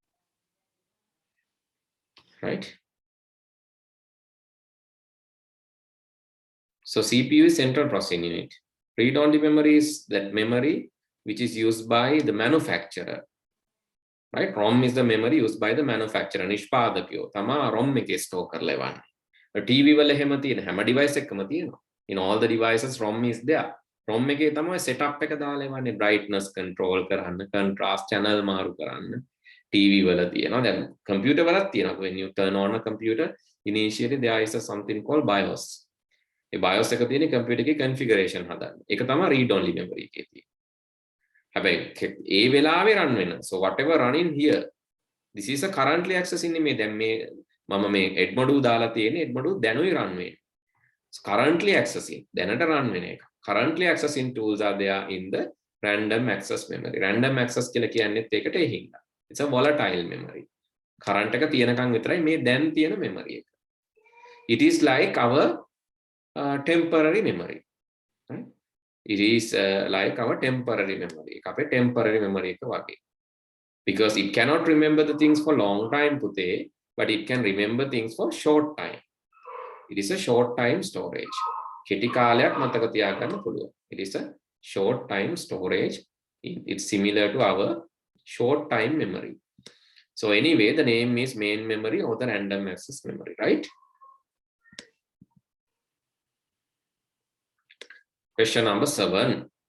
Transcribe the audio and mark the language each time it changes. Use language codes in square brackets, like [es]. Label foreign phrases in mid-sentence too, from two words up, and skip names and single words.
[en] Right? So CPU is central processing unit. Read-only memory is that memory which is used by the manufacturer. Right? ROM is the memory used by the manufacturer. [si] නිෂ්පාදකයෝ තමා ROM එකේ store කරලා එවන්නේ. TV වල එහෙම තියෙන හැම device එකකම තියෙනවා. [en] In all the devices ROM is there. [si] ROM එකේ තමයි setup එක දාලා එවන්නේ. [en] Brightness control [si] කරන්න, [en] contrast channel [si] මාරු කරන්න. TV වල තියෙනවා. දැන් computer වලත් තියෙනවා. [en] When you turn on a computer, initially there is something called BIOS. [si] ඒ BIOS එක තියෙන computer එකේ configuration හදන්න. ඒක තමයි [en] read only memory [si] එකේ තියෙන්නේ. හැබැයි ඒ වෙලාවේ run වෙන. [en] So whatever running here, this is a currently accessing [si] මේ දැන් මේ මම මේ edmodu දාලා තියෙන edmodu දැනුයි run වෙන්නේ. [en] So currently accessing [si] දැනට run වෙන එක. [en] Currently accessing tools are there in the random access memory. [si] Random access කියලා කියන්නේත් ඒකට ඒ හින්දා. [en] It's a volatile memory. [si] Current එක තියෙනකන් විතරයි මේ දැන් තියෙන memory එක. [en] It is like our temporary memory. Right? It is like our temporary memory. [si] අපේ [en] temporary memory [si] එක වගේ. [en] Because it cannot remember the things for long time පුතේ, but it can remember things for short time. It is a short time storage. [si] කෙටි කාලයක් මතක තියාගන්න පුළුවන්. [en] It is a short time storage. It's similar to our short time memory. So anyway, the name is main memory or the random access memory, right? Question number 7.